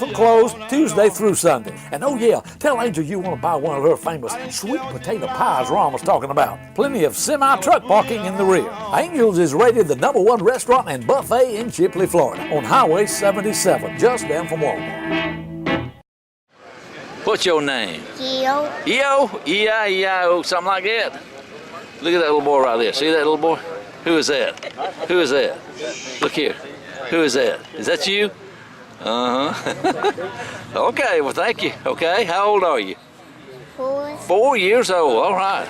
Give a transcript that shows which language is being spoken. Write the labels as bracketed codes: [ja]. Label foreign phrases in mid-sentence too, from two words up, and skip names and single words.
[en] till close Tuesday through Sunday. And oh yeah, tell Angel you want to buy one of her famous sweet potato pies Ron was talking about. Plenty of semi-truck parking in the rear. Angel's is rated the #1 restaurant and buffet in Chipley, Florida on Highway 77, just down from Walmart. What's your name? Yo. E-O? E-I-E-I-O, something like that? Look at that little boy right there. See that little boy? Who is that? Who is that? Look here. Who is that? Is that you? Uh-huh. Okay, well, thank you. Okay, how old are you? 4. 4 years old, all right.